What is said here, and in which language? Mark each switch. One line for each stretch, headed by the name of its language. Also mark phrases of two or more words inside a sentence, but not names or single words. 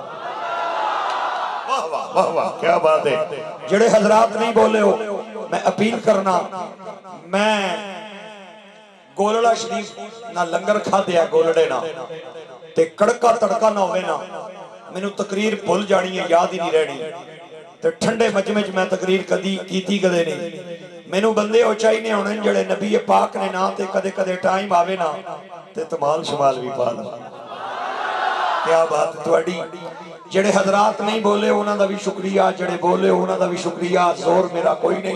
Urdu: واہ واہ واہ واہ کیا بات ہے۔
Punjabi: جڑے حضرات نہیں بولے ہو میں اپیل کرنا، میں گولڑا شریف نہ لنگر کھا دیا گولڑے نہ تے کڑکا تڑکا نہ ہوئے نہ، میں تقریر بھول جانی ہے، یاد ہی نہیں رہنی تے ٹھنڈے مجمع میں تقریر کدی کیتی کدے نہیں۔ مینوں بندے ہو چاہیے ہونے جڑے نبی پاک نے نہ تے کدے کدے ٹائم آوے نہ تے تمال شمال بھی پا لو۔ کیا بات تواڈی۔ جڑے حضرات نہیں بولے انہاں دا بھی شکریہ، جڑے بولے انہاں دا بھی شکریہ، زور میرا کوئی نہیں۔